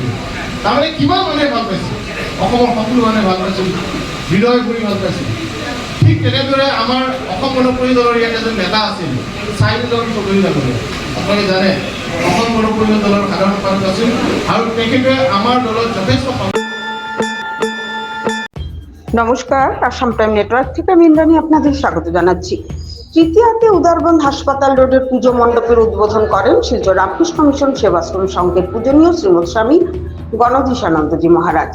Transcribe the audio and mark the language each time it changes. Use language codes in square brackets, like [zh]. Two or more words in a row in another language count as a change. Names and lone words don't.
[as] তাৰমানে কিমান মানুহে ভাল পাইছে, অসমৰ সকলো মানুহে ভাল পাইছিল, হৃদয় কৰি ভাল পাইছিল। ঠিক তেনেদৰে আমাৰ অসম গণ পৰিষদৰ ইয়াত এজন নেতা আছিল, চাইদুল চৌধুৰী ডাঙৰীয়া। আপোনালোকে জানে অসম গণ পৰিষদ দলৰ সাধাৰণ সম্পাদক আছিল আৰু তেখেতে আমাৰ দলত যথেষ্ট। [bn] নমস্কার, আসাম প্রাইম নেটওয়ার্ক থেকে আমি ইন্দ্রাণী আপনাদের স্বাগত জানাচ্ছি। তৃতীয়াতে উদারবন্দ হাসপাতাল রোডের পুজো মণ্ডপের উদ্বোধন করেন শিলচর রামকৃষ্ণ মিশন সেবাশ্রম সংঘের পূজনীয় শ্রীমৎ স্বামী গণধীশানন্দজি মহারাজ।